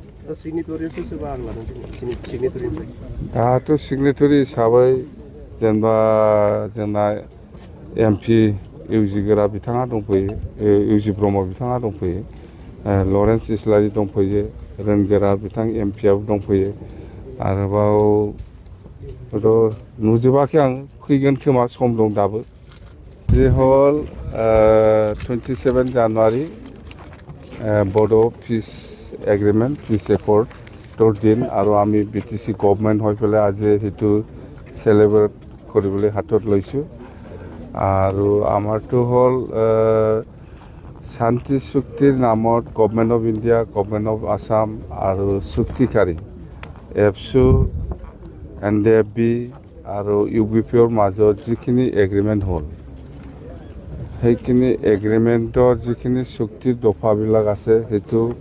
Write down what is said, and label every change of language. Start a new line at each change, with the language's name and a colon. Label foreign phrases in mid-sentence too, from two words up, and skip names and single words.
Bodo: दाथ' सिगनेटरि हिसाबै जेनेबा जोंना एमपि इउजि गोरा बिथाङा दंफैयो इउजि ब्रह्म बिथाङा दंफैयो लरेन्स इस्लारि दंफैयो रोनगोरा बिथां एमपिआबो दंफैयो आरोबाव नुजोबाखै आं फैगोन खोमा सम दं दाबो जे हल 27
English: January Bodo Peace Agreement Peace Accord
Assamese: দিন আৰু আমি
English: BTC Government
Assamese: হৈ পেলাই আজি সেইটো চেলিব্ৰেট কৰিবলৈ হাতত লৈছোঁ আৰু আমাৰটো হ'ল শান্তি চুক্তিৰ নামত
English: Government of India Government of Assam
Assamese: আৰু চুক্তিকাৰী এফচু এনডিএফবি আৰু ইউপিপিঅ'ৰ মাজত যিখিনি এগ্ৰিমেণ্ট হ'ল সেইখিনি এগ্ৰিমেণ্টৰ যিখিনি চুক্তিৰ দফাবিলাক আছে সেইটো